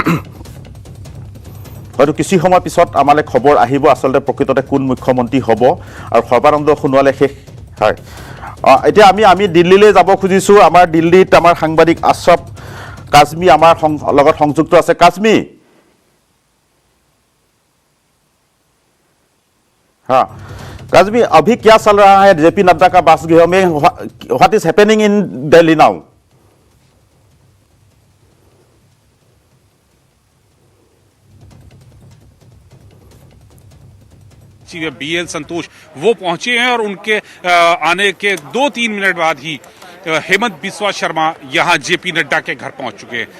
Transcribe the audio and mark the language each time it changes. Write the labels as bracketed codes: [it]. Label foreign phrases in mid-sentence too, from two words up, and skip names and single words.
[as] হয়তো কিছু সময় পিছত আমালৈ খবৰ আহিব আচলতে প্ৰকৃততে কোন মুখ্যমন্ত্ৰী হ'ব। আৰু সৰ্বানন্দ সোণোৱালে হয় এতিয়া আমি দিল্লীলৈ যাব খুজিছোঁ। আমাৰ দিল্লীত আমাৰ সাংবাদিক আশ্ৰফ কাজমি আমাৰ লগত সংযুক্ত আছে। কাজমি, [hi] हाँ काजमी, अभी क्या चल रहा है जेपी नड्डा का बासगृह में, [en] what is happening in Delhi now? [hi] BL संतोष वो पहुंचे हैं और उनके आने के 2-3 मिनट बाद ही हेमंत बिस्वा शर्मा यहां जेपी नड्डा के घर पहुंच चुके हैं।